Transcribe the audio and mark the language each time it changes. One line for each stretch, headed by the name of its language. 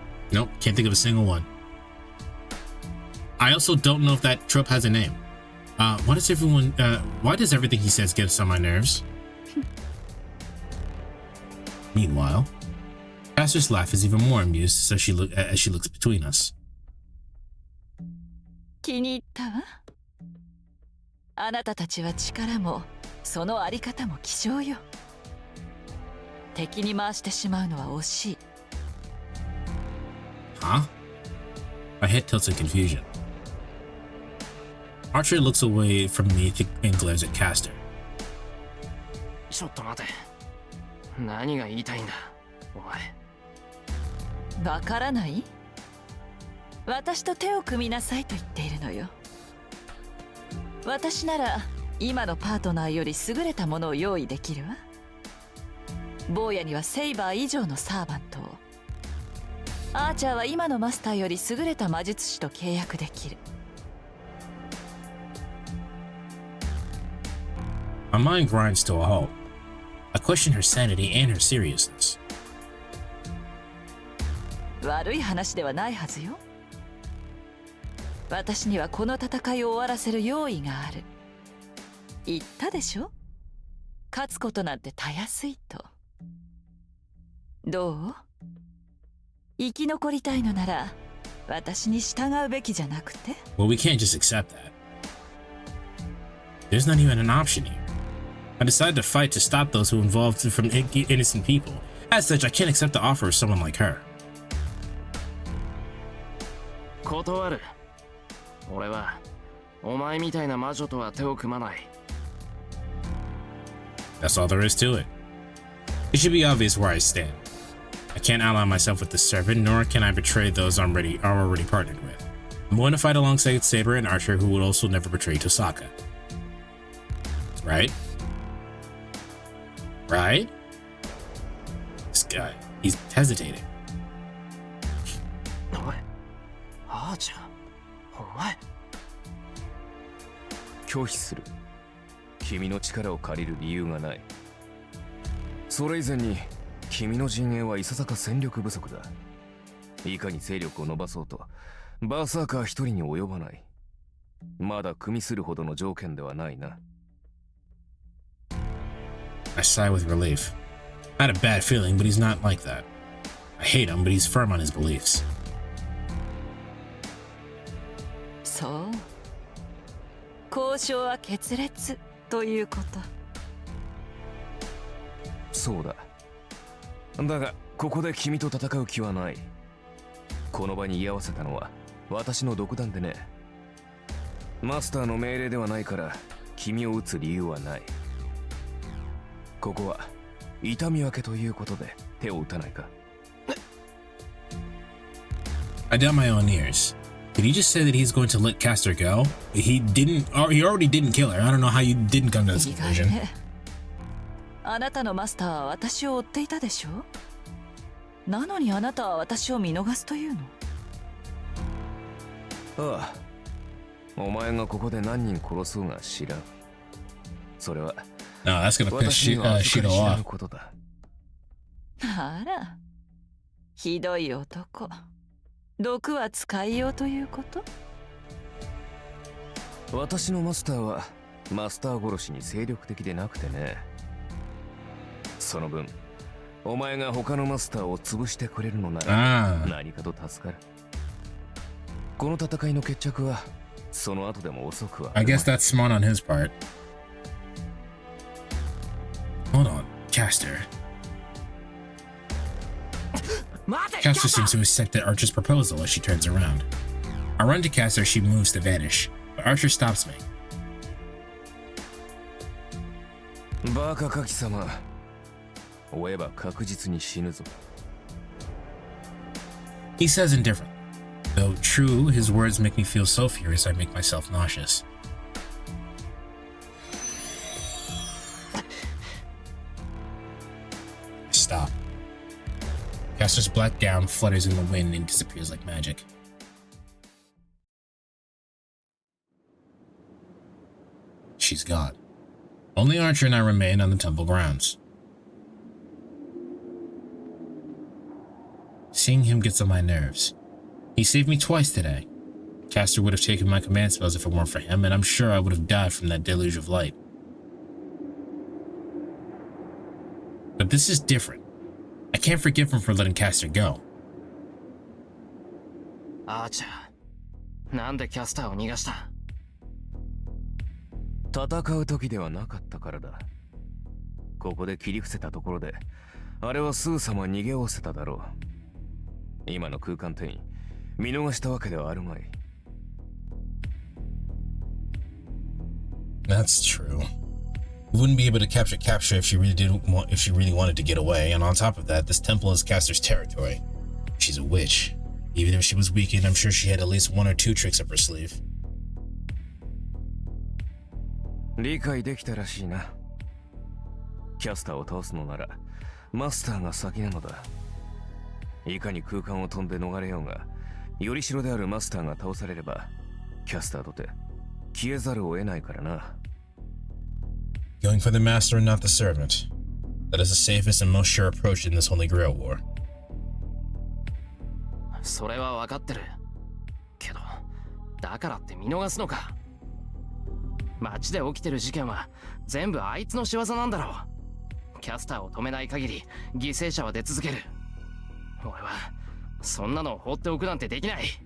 English: Nope, can't think of a single one. I also don't know if that trope has a name. Why does everything he says get on my nerves? Meanwhile, Caster's laugh is even more amused as she looks between us.
Japanese: 気に入ったわ。あなたたちは力もそのあり方も希少よ。敵に回してしまうのは惜しい。
English: Huh? My head tilts in confusion. Archer looks away from me and glares at Caster.
Japanese: ちょっと待て。何が言いたいんだ、お前。わからない？私と手を組みなさいと言っているのよ。私なら今のパートナーより優れたものを用意できるわ。坊やにはセイバー以上のサーバントを。アーチャーは今のマスターより優れた魔術師と契約できる。
English: My mind grinds to a halt. I question her sanity and her seriousness.
Japanese: 悪い話ではないはずよ。私にはこの戦いを終わらせる用意がある。言ったでしょ？勝つことなんてたやすいと。どう？生き残りたいのなら私に従うべきじゃなくて？
English: Well, we can't just accept that. There's not even an option here. I decided to fight to stop those who involved from innocent people. As such, I can't accept the offer of someone like her.
Japanese: 断る。俺はお前みたいな魔女とは手を組まない。
English: That's all there is to it. It should be obvious where I stand. I can't ally myself with the servant, nor can I betray those I'm already partnered with. I'm going to fight alongside Saber and Archer, who would also never betray Tosaka. Right? Right? This guy, he's hesitating.
Japanese: おい、あーちゃん、お前。拒否する。君の力を借りる理由がない。それ以前に君の陣営はいささか戦力不足だ。いかに勢力を伸ばそうとバーサーカー一人に及ばない。まだ組みするほどの条件ではないな。
English: I sigh with relief. I had a bad feeling, but he's not like that. I hate him, but he's firm on his beliefs.
Japanese: そう。交渉は決裂ということ。そうだ。だがここで君と戦う気はない。この場に居合わせたのは私の独断でね。マスターの命令ではないから君を撃つ理由はない。ここは痛み分けということで手を打たないか。
English: I doubt my own ears. Did he just say that he's going to let Caster go? He already didn't kill her. I don't know how you didn't come to this
Japanese: 意
English: conclusion.
Japanese: 外ね。あなたのマスターは私を追っていたでしょ？なのにあなたは私を見逃すというの？ああ、お前がここで何人殺そうが知らん。それは
English: No, that's gonna piss
Japanese: 私には預か
English: Shiro
Japanese: り知ら
English: off.
Japanese: ぬことだ。あら、ひどい男。毒は使いようということ？私のマスターはマスター殺しに精力的でなくてね。その分お前が他のマスターを潰してくれるのなら何かと助かる。この戦いの決着はその後でも遅くは。
English: I guess that's smart on his part. Hold on, Caster. Caster seems to accept the Archer's proposal as she turns around. I run to Caster as she moves to vanish, but Archer stops me.
Japanese: バカカキ様、追えば確実に死ぬぞ。
English: He says indifferent. Though true, his words make me feel so furious I make myself nauseous. Stop. Caster's black gown flutters in the wind and disappears like magic. She's gone. Only Archer and I remain on the temple grounds. Seeing him gets on my nerves. He saved me twice today. Caster would have taken my command spells if it weren't for him, and I'm sure I would have died from that deluge of light. But this is different. I can't forgive him for letting Caster go.
Japanese: アーチャー、なんでキャスターを逃がした？戦う時ではなかったからだ。ここで切り伏せたところで、あれはすぐさま逃げおせただろう。今の空間転移、見逃したわけではあるまい。
English: That's true. We wouldn't be able to capture if she really wanted to get away, and on top of that, this temple is Caster's territory. She's a witch. Even if she was weakened, I'm sure she had at least one or two tricks up her sleeve.
Japanese: 理解できたらしいな。キャスターを倒すのならマスターが先なのだ。いかに空間を飛んで逃れようが、よりしろであるマスターが倒されればキャスターとて消えざるを得ないからな。
English: Going for the master and not the servant. That is the safest and most sure approach in this Holy Grail war.
Japanese: それは分かってる。けど、だからって見逃すのか。街で起きてる事件は全部あいつの仕業なんだろう。キャスターを止めない限り犠牲者は出続ける。俺はそんなのを放っておくなんてできない。